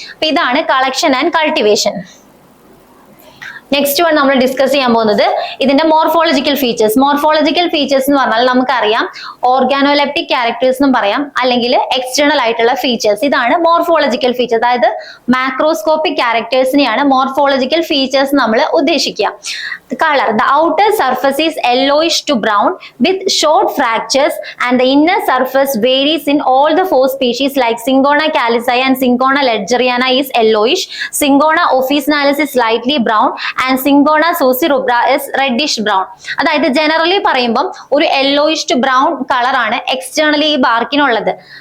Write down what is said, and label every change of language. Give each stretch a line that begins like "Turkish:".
Malayalam: അപ്പൊ ഇതാണ് collection and cultivation. Next one നമ്മൾ ഡിസ്കസ് ചെയ്യാൻ പോകുന്നത് ഇതിന്റെ മോർഫോളജിക്കൽ ഫീച്ചേഴ്സ്. മോർഫോളജിക്കൽ ഫീച്ചേഴ്സ് എന്ന് പറഞ്ഞാൽ നമുക്കറിയാം ഓർഗാനോലെപ്റ്റിക് ക്യാരക്ടേഴ്സ് എന്നും പറയാം, അല്ലെങ്കിൽ എക്സ്റ്റേണൽ ആയിട്ടുള്ള ഫീച്ചേഴ്സ്. ഇതാണ് മോർഫോളജിക്കൽ ഫീച്ചേഴ്സ്. അതായത് മാക്രോസ്കോപ്പിക് ക്യാരക്ടേഴ്സിനെയാണ് മോർഫോളജിക്കൽ ഫീച്ചേഴ്സ് നമ്മൾ ഉദ്ദേശിക്കുക.
English: Colour, the outer surface is yellowish to brown with short fractures and the inner surface varies in all the 4 species like Syngona calisaya and Syngona ledgeriana is yellowish, Syngona officinalis is slightly brown and Syngona sucirubra is reddish brown.
Malayalam: അതായത് generally പറയുമ്പം ഒരു yellowish to brown colour ആണ് externally ഈ ബാർക്കിനുള്ളത്.